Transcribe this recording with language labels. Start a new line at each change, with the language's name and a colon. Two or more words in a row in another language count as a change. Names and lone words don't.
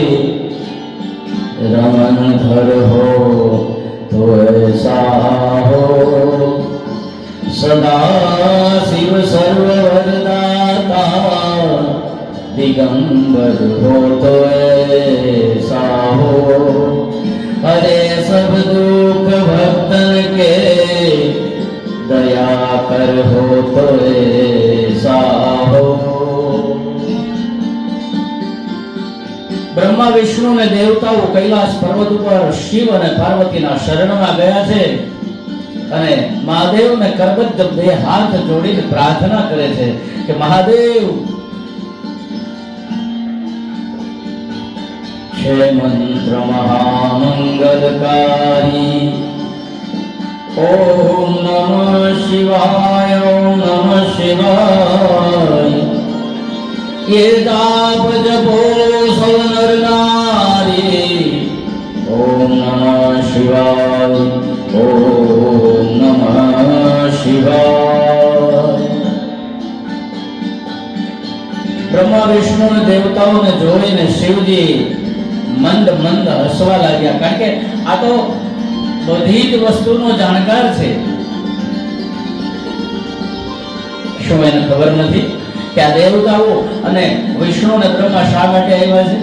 Hindi: रमन धर हो तो ऐसा हो, सदा शिव सर्ववरदाता दिगंबर हो तो ऐसा हो, अरे सब दुख भक्तन के दया कर हो तो ऐसा हो.
Gujarati: બ્રહ્મા વિષ્ણુ અને દેવતાઓ કૈલાસ પર્વત ઉપર શિવ અને પાર્વતીના શરણમાં ગયા છે અને મહાદેવને કરબદ્ધ બે હાથ જોડીને પ્રાર્થના કરે છે કે મહાદેવ
Hindi: है मंत्र महामंगलकारी,
Sanskrit: ओम नमः शिवाय ओम नमः शिवाय,
Hindi: ये जाप जपो सब नर नारी,
Sanskrit: ओम नमः शिवाय ओम नमः शिवाय.
Hindi: ब्रह्मा विष्णु ने देवताओं ने
Gujarati: જોઈને શિવજી મંદ મંદ હસવા લાગ્યા, કારણ કે આ તો બધી જ વસ્તુનો જાણકાર છે. શું એને ખબર નથી કે આ દેવતાઓ અને વિષ્ણુ અને બ્રહ્મા શા માટે આવ્યા છે?